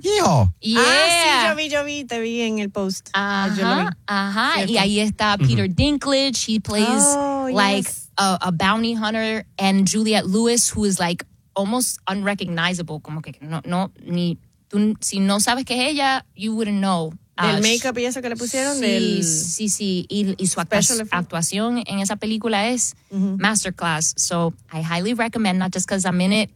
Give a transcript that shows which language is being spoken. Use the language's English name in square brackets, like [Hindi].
[Spanish] Hijo. [English] Yeah. [Spanish] Ah, sí, yo vi. Te vi en el post. Ajá. Y ahí está Peter Dinklage. [English] He plays a bounty hunter. And Juliette Lewis, who is like almost unrecognizable. [Spanish] Como que no, ni tú, si no sabes que es ella, [English] you wouldn't know. [Spanish] Del make-up y eso que le pusieron. Sí. Y su actuación en esa película es masterclass. [English] So, I highly recommend, not just because I'm in it.